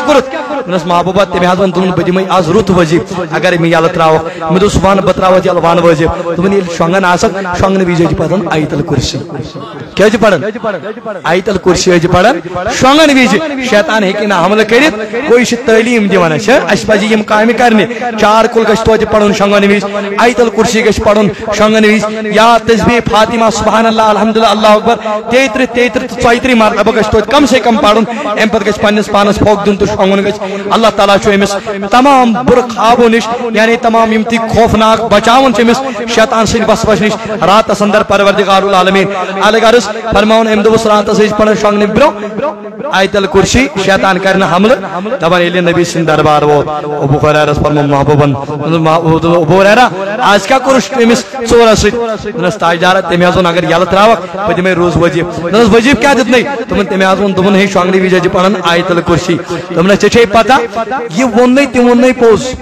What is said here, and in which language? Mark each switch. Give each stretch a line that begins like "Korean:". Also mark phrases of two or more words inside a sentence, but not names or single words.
Kashmiri: کرت دوٚپنس محبوبہ تٔمۍ حظ ووٚن دوٚپُن بہٕ دِمے آز رُت وظیٖفہٕ اگر مےٚ یلہٕ تراوکھ مےٚ دوٚپُس ون بہٕ تراوتھ یلہٕ ون وظیٖفہٕ دوٚپُن ییٚلہِ شۄنٛگان آسکھ شۄنٛگنہٕ وِزِ چھِ پران آیت الکرسی کیٛاہ چھِ پران آیت الکرسی چھِ پران شۄنٛگان وِزِ شیطان ہیٚکہِ نہٕ حملہٕ کٔرِتھ گوٚو یہِ چھِ تعلیٖم دِوان اَسہِ پزِ یِم کامہِ کرنہِ چار کُل گژھِ توتہِ پرُن شۄنٛگان وِزِ آیت الکرسی گژھِ پرُن شۄنٛگان وِزِ یا تسبیح فاطمہ
Arabic: سبحان اللہ الحمدللہ اللہ اکبر
Kashmiri: 33 تہٕ 34 مرتبہ گژھِ توتہِ کم سے کم پرُن امہِ پتہٕ گژھِ پننِس پانس پھوٚکھ دیُن تہٕ شۄنٛگُن گژھِ اللہ تعالیٰ چھُ أمِس تمام بُرٕ خوابو نِش یعنی تمام یِم تہِ خوفناک بچاوان چھِ أمِس شیطان سٕنٛدِ وسوس نِش راتس اندر پروردگار العالمیٖن الغرض فرماوُن أمۍ دوٚپُس راتس ٲسۍ پران شۄنٛگنہٕ برٛونٛہہ آیت الکرسی شیطان کرِ نہٕ حملہٕ دپان ییٚلہِ نبی سٕنٛدِ دربار ووت ابو ہریرہس فرموو محبوبن ابو ہریرہ آز کیٛاہ کوٚرُس أمِس ژوٗرس سۭتۍ دوٚپنس تاجدارا تٔمۍ حظ ووٚن اگر یلہٕ تراوکھ بہٕ دِمے روز وظیٖفہٕ دوٚپنس وظیٖفہٕ کیٛاہ دِتنَے دوٚپُن تٔمۍ حظ ووٚن دوٚپُن ہے شۄنٛگنہٕ وِزِ چھِ پران آیت الکرسی دوٚپنس ژےٚ چھے پتہ یہ ووٚننَے تہِ ووٚننَے پوٚز